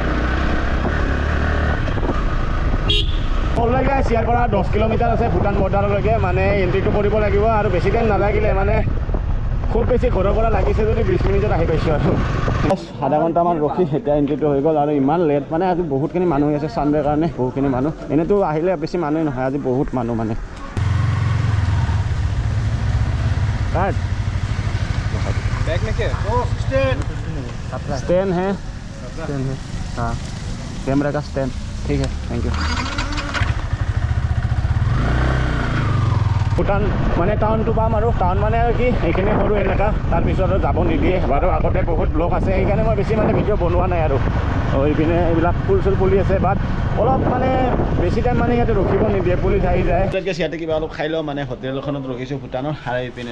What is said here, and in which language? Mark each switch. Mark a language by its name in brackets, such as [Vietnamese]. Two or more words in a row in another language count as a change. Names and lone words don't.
[Assamese] অলৰেডি গাইছ ইয়াৰ পৰা 10 কিলোমিটাৰ আছে ভূটান বৰ্ডাৰলৈকে মানে এণ্ট্ৰিটো কৰিব লাগিব আৰু বেছি টাইম নালাগিলে মানে খুব বেছি ঘৰৰ পৰা লাগিছে যদি 20 মিনিটত আহি পাইছোঁ আৰু আধা ঘণ্টামান ৰখি এতিয়া এণ্ট্ৰিটো হৈ গ'ল আৰু ইমান লেট মানে আজি বহুতখিনি মানুহ আছে ছানডেৰ কাৰণে বহুতখিনি মানুহ এনেইতো আহিলে বেছি মানুহ নহয় আজি বহুত মানুহ মানে [Hindi] स्टैंड है हाँ कैमरा का स्टैंड ठीक है [English] thank you [Assamese] ভূটান মানে টাউনটো পাম আৰু টাউন মানে আৰু কি এইখিনি সৰু এলেকা তাৰপিছত আৰু যাব নিদিয়ে বাৰু আগতে বহুত ব্লক আছে সেইকাৰণে মই বেছি মানে ভিডিঅ' বনোৱা নাই আৰু এইপিনে এইবিলাক ফুল চুল পুলি আছে বাট অলপ মানে বেছি টাইম মানে ইয়াতে ৰখিব নিদিয়ে পুলিচ আহি যায় ইয়াতে কিবা অলপ খাই লওঁ মানে হোটেল এখনত ৰখিছোঁ ভূটানৰ আৰু এইপিনে